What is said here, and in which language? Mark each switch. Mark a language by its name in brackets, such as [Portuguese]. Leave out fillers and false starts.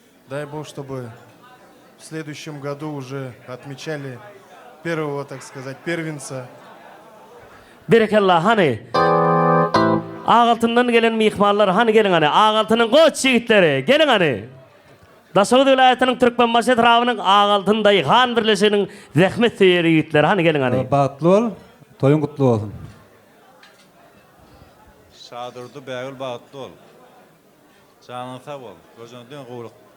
[Russian] Дай Бог, чтобы в следующем году уже отмечали первого, так сказать, первенца. [Turkmen] Berekellah hani. Ağaltından gelen mihmanlar hani gelin hani. Ağaltının koç yiğitleri gelin hani. Daşoğlu vilayetynyň Türkmen Maşet rawynyň Ağaltyndaý Han birleşiginiň zähmet seýeri yiğitleri hani gelin hani. Bagtly bol, toyuň gutly bolsun. Şadurdy Bägül bagtly bol. Janyň sag bol, gözüňden gowruk.